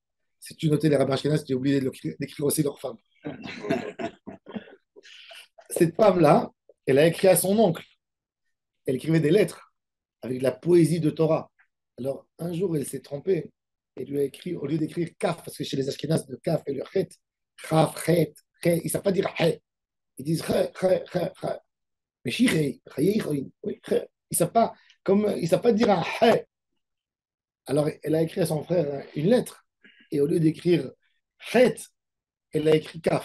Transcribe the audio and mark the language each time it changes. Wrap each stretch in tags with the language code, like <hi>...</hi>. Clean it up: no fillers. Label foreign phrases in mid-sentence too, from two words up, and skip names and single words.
<fr>Si tu notais les rabbins ashkénazes, tu es obligé d'écrire aussi leurs femmes. Cette femme-là, elle a écrit à son oncle. Elle écrivait des lettres avec de la poésie de Torah. Alors un jour, elle s'est trompée. Elle lui a écrit, au lieu d'écrire kaf, parce que chez les ashkénazes, le kaf et le chet, chaf, chet, ils ne savent pas dire chet. Ils disent chet, chet, chet, chet. Mais chiré, oui, ils ne savent pas, ils savent pas dire un chet. Alors elle a écrit à son frère une lettre. Et au lieu d'écrire chet, elle a écrit kaf.</fr>